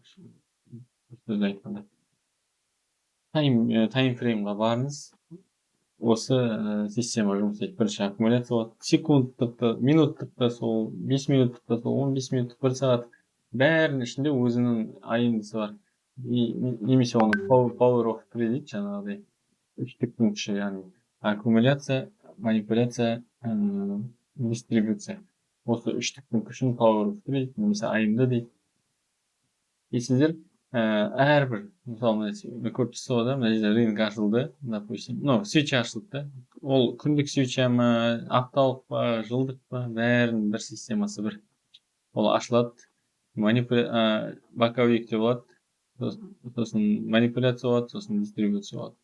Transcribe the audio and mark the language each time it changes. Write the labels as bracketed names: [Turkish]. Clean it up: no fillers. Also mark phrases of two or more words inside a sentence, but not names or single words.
[Kazakh] Сөзді айтқанда таймфреймға барыңыз, осы система жұмыс істейді. Бірінші аккумуляция болады, секундтық, минуттық, сол 5 минуттық, сол 15 минуттық, 1 сағат, бәрінің ішінде өзінің айымдысы бар. Немесе оны [English] power of 3 [Kazakh] дейді, жаңағыдай үштіктің күші, яғни аккумуляция, манипуляция, дистрибьюция. Осы үштіктің күшін [English] power of 3 [Kazakh] немесе айымды дейді. Сіздер әрбір, мысалы, көріп тұрсыз ғой, мына жерде рынок ашылды, допустим, свеча ашылды. Ол күндік свеча ма, апталық па, жылдық па, бәрінің бір системасы бір. Ол ашылады, боковикте болады, сосын манипуляция болады, сосын дистрибьюция болады.